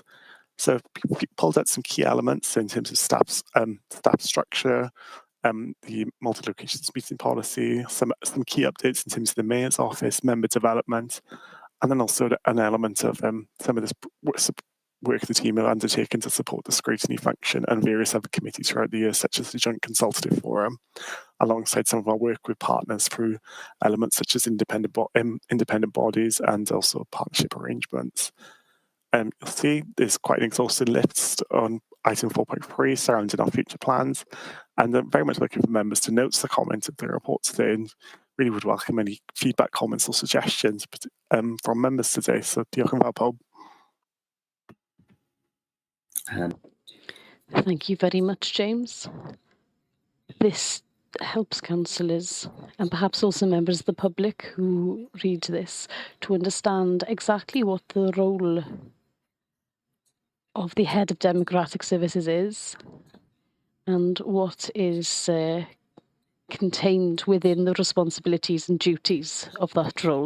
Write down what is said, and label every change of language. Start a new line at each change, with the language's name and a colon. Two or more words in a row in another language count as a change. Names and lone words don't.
English: So we pulled out some key elements in terms of staff structure, the multi-locations meeting policy, some key updates in terms of the Mayor's office, member development, and then also an element of some of this work the team have undertaken to support the scrutiny function and various other committees throughout the year, such as the Joint Consultative Forum, alongside some of our work with partners through elements such as independent bodies and also partnership arrangements. You'll see there's quite an exhaustive list on item 4.3 surrounding our future plans, and I'm very much looking for members to note the comments of the report today, and really would welcome any feedback, comments or suggestions from members today.
Welsh: So diolch yn fawr pob.
English: Thank you very much, James. This helps councillors and perhaps also members of the public who read this to understand exactly what the role of the head of Democratic Services is and what is contained within the responsibilities and duties of that role.